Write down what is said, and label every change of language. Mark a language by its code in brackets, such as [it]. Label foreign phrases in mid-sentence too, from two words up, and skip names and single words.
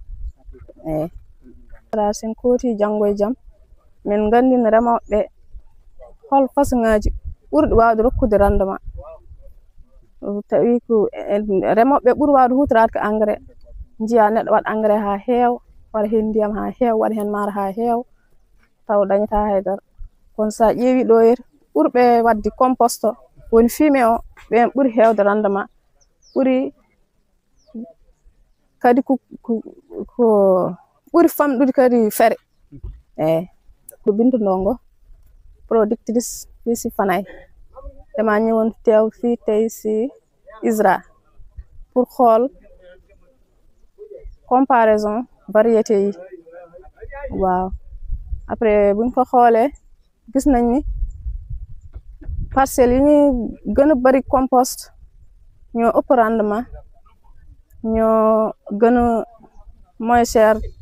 [ff] sen kooti janggo e jaam min gandina remoɓe hol façon-ngaji ɓurɗi wawde rokkude rendement tawi ko remoɓe ɓuuri wawde hutorade ko engrais jiya neɗɗo waɗa engrais ha heewa waɗa hen ndiyam ha heewa waɗa hen maaro ha heewa taw dañata haydara kono sa ƴeewi ɗo yere ɓurɓe wadde compost woni fumier o ɓen ɓuuri hewde rendement ɓuuri kadi ko ɓuuri famɗude kadi feere ko [wo] Bintu Ndongo productrice fii Fanaye dama ñëwoon teew fii tey si ISRA pour xool comparaison variété yi waaw après buñ ko xoolee gis nañ ni parcelles yi ñuy gën a bari compost ñoo ëpp rendement ñoo gën a [fr] moins cher